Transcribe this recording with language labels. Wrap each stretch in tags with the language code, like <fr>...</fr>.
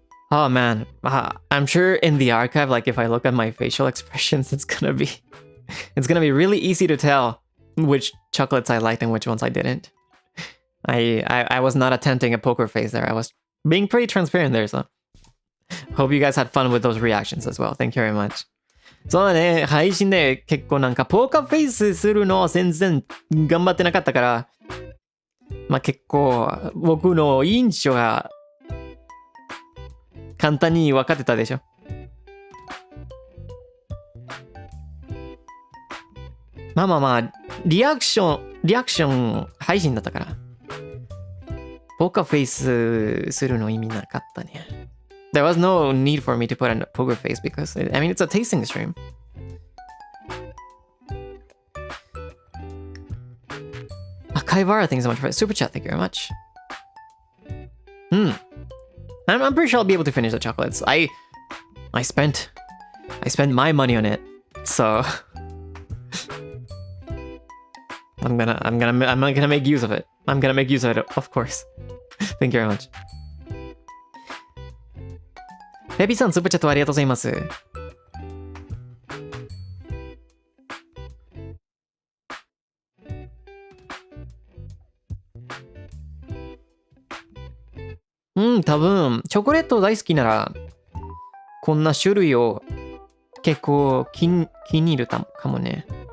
<en>Oh man, I'm sure in the archive, like if I look at my facial expressions, it's gonna be really easy to tell which chocolates I liked and which ones I didn't. I was not attempting a poker face there. I was being pretty transparent there, so hope you guys had fun with those reactions as well. Thank you very much.</en> <ja>そうだね、配信で結構なんかポーカーフェイスするの全然頑張ってなかったから、まあ結構僕の印象が簡単に分かってたでしょ。まあリアクション配信だったからポーカーフェイスするの意味なかったね。</ja> <en>There was no need for me to put a poker face because, I mean, it's a tasting stream. Kaivara, thanks so much for the super chat. Thank you very much. I'm pretty sure I'll be able to finish the chocolates. I spent my money on it, so I'm gonna make use of it. I'm gonna make use of it, of course. Thank you very much.</en> <ja>ペピさん、スーパーチャットありがとうございます。多分、チョコレート大好きなら、こんな種類を結構気に入るかもね。</ja>